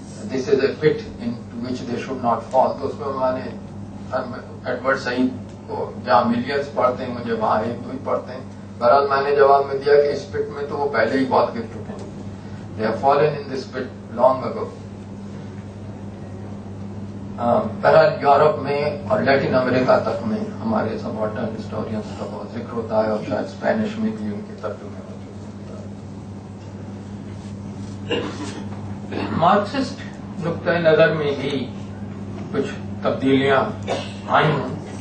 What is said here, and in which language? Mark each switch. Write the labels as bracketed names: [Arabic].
[English] This is a pit into which they should not fall. [Urdu] تو اس میں میں نے ایڈورڈ سعید کو جہاں ملینز پڑھتے ہیں مجھے وہاں ایک دو ہی پڑھتے ہیں. بہرحال میں نے جواب میں دیا کہ اس پٹ میں تو وہ پہلے ہی بہت گر چکے ہیں. [English] They have fallen in this pit long ago. [Urdu] بہرحال یورپ میں اور لیٹن امریکہ تک میں ہمارے سبالٹرن ہسٹورینس کا بہت ذکر ہوتا ہے، اور شاید اسپینش میں بھی ان کے ترجمے موجود ہوتا ہے. مارکسسٹ نقطۂ نظر میں بھی کچھ تبدیلیاں آئی ہیں.